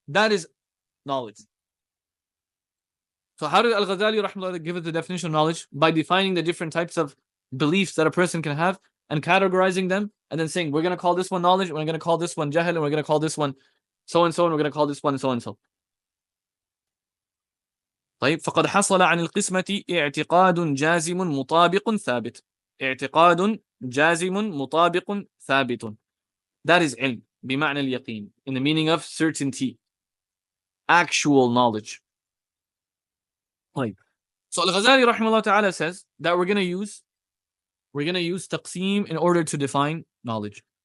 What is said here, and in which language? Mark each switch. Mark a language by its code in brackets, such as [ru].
[en] That is knowledge. So how did Al-Ghazali rahimahullah give it the definition of knowledge? By defining the different types of beliefs that a person can have and categorizing them, and then saying, we're going to call this one knowledge, we're going to call this one jahl, and we're going to call this one so and so, and we're going to call this one so and so. [ar] طيب فقد حصل عن القسمة اعتقاد جازم مطابق ثابت. اعتقاد جازم مطابق ثابت. [en] That is ilm [ar] بمعنى اليقين, [en] in the meaning of certainty, actual knowledge. [ar] طيب. [en] So Al-Ghazali rahimahullah ta'ala says that we're going to use taqseem in order to define knowledge.